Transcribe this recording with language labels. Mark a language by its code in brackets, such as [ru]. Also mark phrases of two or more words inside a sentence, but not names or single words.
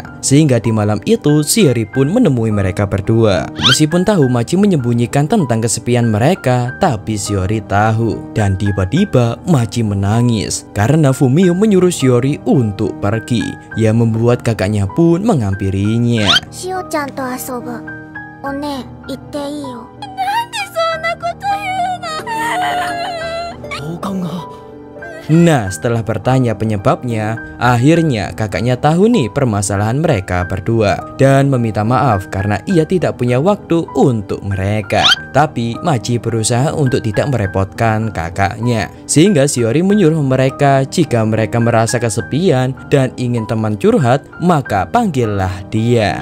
[id] Sehingga di malam itu Shiori pun menemui mereka berdua. Meskipun tahu Machi menyembunyikan tentang kesepian mereka, tapi Shiori tahu tahu. Dan tiba-tiba Machi menangis karena Fumio menyuruh Shiori untuk pergi, yang membuat kakaknya pun menghampirinya. [ja] しおちゃんと遊ぶ。おねえ、行っていいよ。 [id] Nah, setelah bertanya penyebabnya, akhirnya kakaknya tahu nih permasalahan mereka berdua dan meminta maaf karena ia tidak punya waktu untuk mereka. Tapi Machi berusaha untuk tidak merepotkan kakaknya, sehingga Shiori menyuruh mereka jika mereka merasa kesepian dan ingin teman curhat, maka panggillah dia.